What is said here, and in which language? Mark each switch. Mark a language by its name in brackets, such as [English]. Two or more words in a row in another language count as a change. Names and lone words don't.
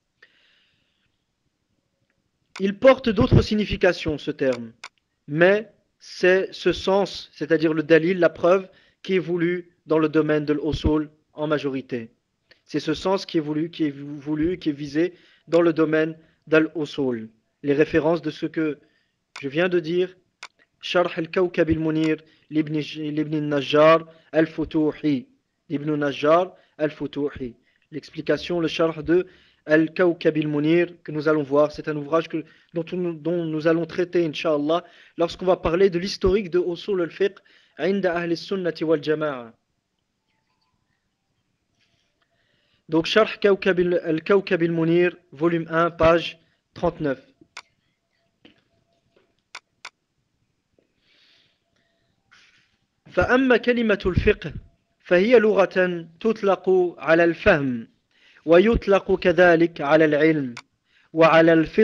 [French] Il porte d'autres significations ce terme, mais c'est ce sens, c'est-à-dire le dalil, la preuve, qui est voulu dans le domaine de l'usul en majorité. C'est ce sens qui est voulu, qui est visé dans le domaine d'al-usul. Les références de ce que je viens de dire, Sharh al-Kawkab al-Munir, l'Ibn al-Najjar al-Futuhi, l'Ibn al-Najjar al-Futuhi. L'explication, le Sharh de Al-Kawkab al-Munir que nous allons voir, c'est un ouvrage dont nous allons traiter, Inch'Allah, lorsqu'on va parler de l'historique de [Arabic] أصول الفقه, عند أهل السنة والجماعة. [French] Donc, Sharh Al-Kawkab al-Munir, volume 1, page 39. [Arabic] فأما كلمة الفقه فهي لغة تطلق على الفهم ويطلق كذلك على العلم وعلى